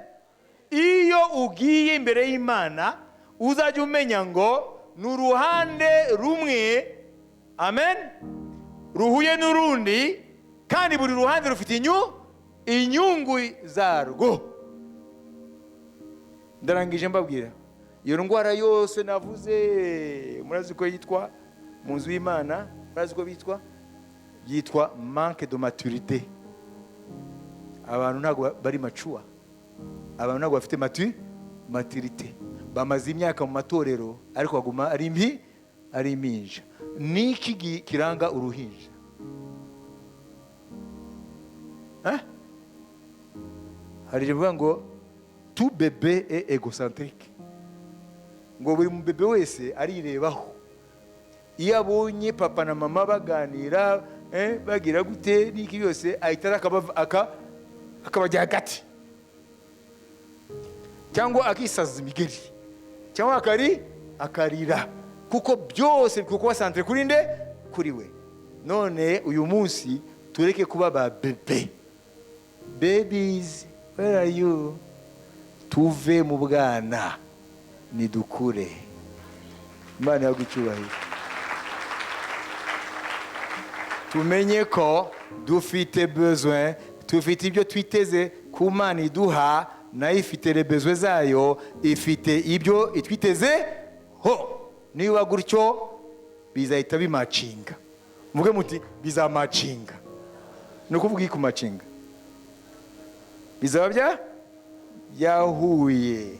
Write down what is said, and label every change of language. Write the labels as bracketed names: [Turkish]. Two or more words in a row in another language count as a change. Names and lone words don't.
[Kinyarwanda] Iyo ugiye imbere y'Imana uzajya umenya ngo n'uruhande rumwe, amen, ruhuye n'urundi, kandi buri ruhande rufite inyungu zarwo. Ndarangije mbabwira, iyo ndwara yose navuze murazi ko yitwa mu nzu y'Imana, murazi ko byitwa [French] manque de maturité. [Kinyarwanda] Abantu ntabwo bari mature, abantu ntabwo bafite maturité. Bamaze imyaka mu matorero ariko baguma ari impinja. Niki kiranga uruhinja? Hari bivuga ngo [French] tout bébé est égocentrique, [Kinyarwanda] ngo buri mu bebe wese arirebaho. Iyo abonye papa na mama baganira bagira gute niki yose ahita akabajya hagati, cyangwa akisaza imigeri, cyangwa akarira, kuko byose kuko centre kuri nde? Kuri we. None uyu munsi tureke kuba ba bebe. [English] Babies, where are you? [Kinyarwanda] Tuve mu bwana nidukure. Imana yagucyubahira. Tumenye ko dufite besoin, tufite ibyo twiteze ku Mana iduha, nayo ifite [French] les besoins [Kinyarwanda] zayo, ifite ibyo itwiteze ho. Niba gutyo bizahita bimacinga. Muvuge muti bizamacinga. No kuvuga iki kumacinga? Bizaba yahuye.